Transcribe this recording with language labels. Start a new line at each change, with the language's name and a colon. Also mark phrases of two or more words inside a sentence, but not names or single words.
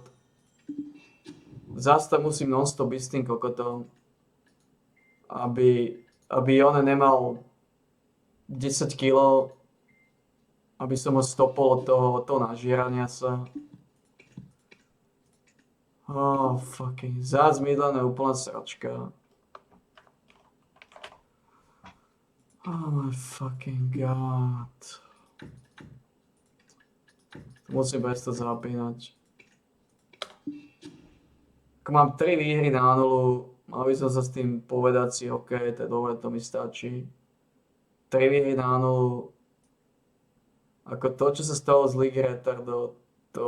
Slovak: Zas tam musím non-stop byť s tým kokotom, aby on nemal 10 kg, aby som ho stopol od toho nažierania sa.
English: Oh, fucking,
Slovak: zás Midlane je úplná sračka.
English: Oh my fucking god.
Slovak: Musím bez to zapínať. Ako mám 3 výhry na 0, mal by som sa s tým povedať si, OK, to je dobre, to mi stačí. 3 výhry na 0. Ako to, čo sa stalo z Ligy Retardov, to...